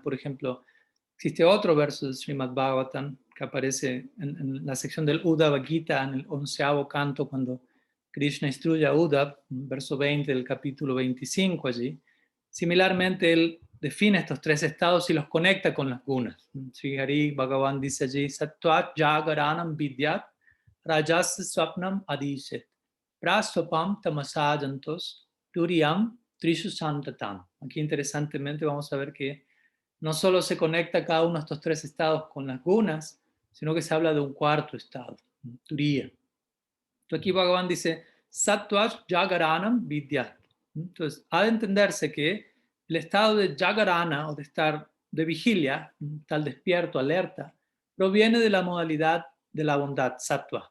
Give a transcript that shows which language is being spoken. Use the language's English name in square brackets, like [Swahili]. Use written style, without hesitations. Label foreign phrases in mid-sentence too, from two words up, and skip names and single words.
[Spanish] Por ejemplo, existe otro verso del Srimad Bhagavatam que aparece en la sección del Uddhava Gita, en el 11º canto, cuando Krishna instruye a Uddhava, verso 20 del capítulo 25 allí. Similarmente, él define estos tres estados y los conecta con las gunas. Sri Hari Bhagavan dice allí, [Sanskrit] सत्त्वात् जागरणम् विद्यात् रजस् स्वप्नम् आदिशेत् प्रस्वापम् तमसजन्तोस् तुरीयम् त्रिषु सन्ततम्. [Spanish] Aquí interesantemente vamos a ver que no solo se conecta cada uno de estos tres estados con las gunas, sino que se habla de un cuarto estado, Turiya. Entonces aquí Bhagavan dice, [Sanskrit] सत्त्व जागरणम् विद्यात्. [Spanish] Entonces, ha de entenderse que el estado de Jagarana, o de estar de vigilia, estar despierto, alerta, proviene de la modalidad de la bondad, Sattva.